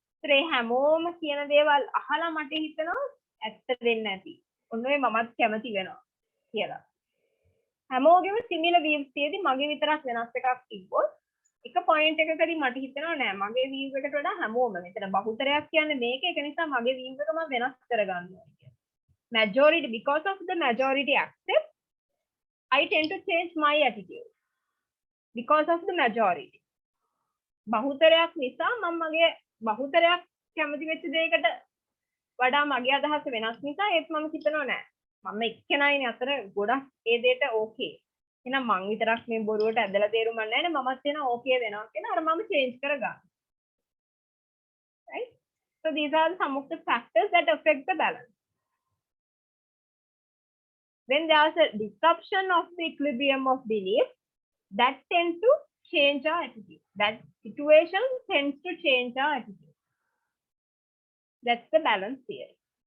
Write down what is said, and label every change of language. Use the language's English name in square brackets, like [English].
[Sinhala] ඒ හැමෝම කියන දේවල් අහලා මට හිතෙනවා ඇත්ත වෙන්නේ නැති. ඔන්න ඔය මමත් කැමති වෙනවා කියලා. හැමෝගෙම සිමිලර් views තියෙදි මගේ විතරක් වෙනස් එකක් තිබ්බොත් එක පොයින්ට් එකකදී මට හිතෙනවා නෑ මගේ view එකට වඩා හැමෝම මෙතන බහුතරයක් කියන්නේ මේක ඒක නිසා මගේ view එක මම වෙනස් කරගන්නවා කියලා. [English] Majority, because of the majority accept, I tend to change my attitude. Because of the majority. [Sinhala] බහුතරයක් නිසා මම මගේ බහුතරයක් කැමති වෙච්ච දෙයකට වඩා මගේ අදහස වෙනස් නිසා ඒත් මම හිතනවා නෑ මම එක්කෙනායිනේ අතර ගොඩක් ඒ දෙයට ඕකේ එහෙනම් මං විතරක් මේ බොරුවට ඇදලා තේරුම් ගන්න නෑනේ මමත් එන ඕකේ වෙනවා කියලා අර මම චේන්ජ් කරගන්න. [English] Right? So these are some of the factors that affect the balance. when there's a disruption of the equilibrium of belief, that tends to change our attitude. That situation tends to change our attitude. That's the balance theory.